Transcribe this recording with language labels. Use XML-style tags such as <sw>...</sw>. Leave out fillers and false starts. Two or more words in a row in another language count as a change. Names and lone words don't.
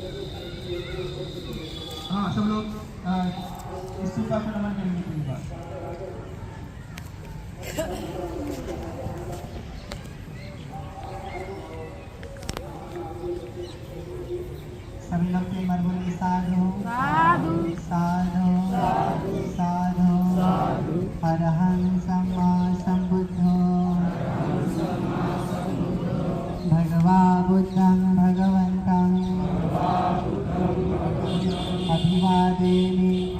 <hi>हाँ, सब लोग इस सूक्त का नमन करेंगे 3 बार। सभी लोग 3 बार बोलेंगे साधु साधु साधु साधु साधु।</hi> <pi>अरहं सम्मा सम्बुद्धो भगवा बुद्धं भगवन्तं अभिवादेमि।</pi>